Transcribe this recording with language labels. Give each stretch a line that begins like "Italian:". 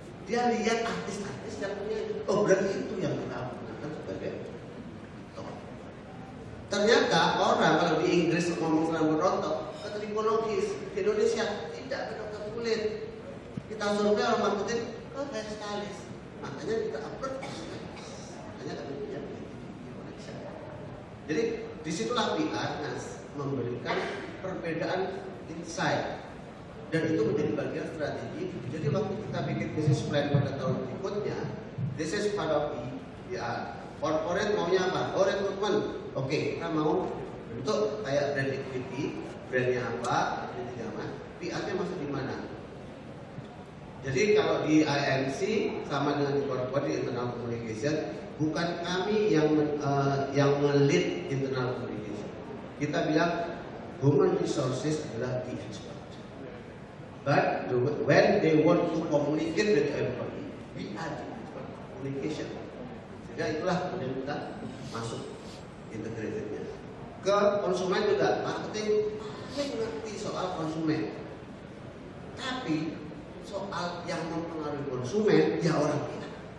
Indonesian: Dia lihat artis-artis yang punya itu. Oh, berarti itu yang kita gunakan sebagai top. Ternyata orang kalau di Inggris ngomong rambut rontok, ke trikologis, di Indonesia tidak ke dokter kulit. Kita survei orang marketing ke hairstylist. Makanya kita upload hairstylist. Makanya kami punya connection. Jadi disitulah PR memberikan perbedaan insight. Dan itu menjadi bagian strategi. Jadi waktu kita bikin business plan pada tahun berikutnya,
English: this is part of PR.
Indonesian: Corporate maunya apa? Oh, rekrutmen. Oke, kita mau bentuk kayak brand equity, brandnya apa, brandnya apa, PR-nya masuk di mana? Jadi kalau di IMC sama dengan di corporate di internal communication, bukan kami yang nge-lead internal communication. Kita bilang human resources adalah
English: the expert. But when they want to communicate with everybody, we are the communication.
Indonesian: Sehingga itulah kemudian kita masuk integratednya. Ke konsumen juga, marketing paling ngerti soal konsumen. Tapi soal yang mempengaruhi konsumen, ya orang PR.